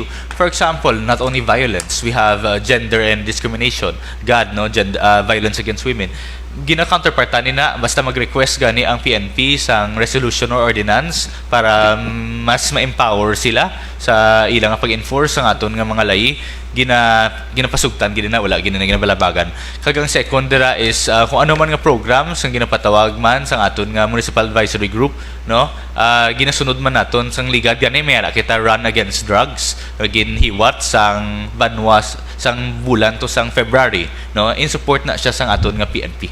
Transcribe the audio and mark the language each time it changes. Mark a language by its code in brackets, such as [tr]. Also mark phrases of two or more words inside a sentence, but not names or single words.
[en] For example, not only violence, we have gender and discrimination, GAD, no, violence against women. [hil] gina-counterparta ni na basta mag-request gani ang PNP sang [en] resolution or ordinance [hil] para mas ma-empower sila sa ilang nga pag-enforce ang aton nga mga layi ginapasugtan gina na wala ginabalabagan. Kagang second dira is kung ano man nga programs ang ginapatawag man sang aton nga [en] municipal advisory group, [hil] no, ginasunod man naton sang ligad gani may ara kita [en] run against drugs [hil] ginhiwat sang banwas sang bulan to sang February, no, [en] in support [hil] na siya sang aton nga PNP.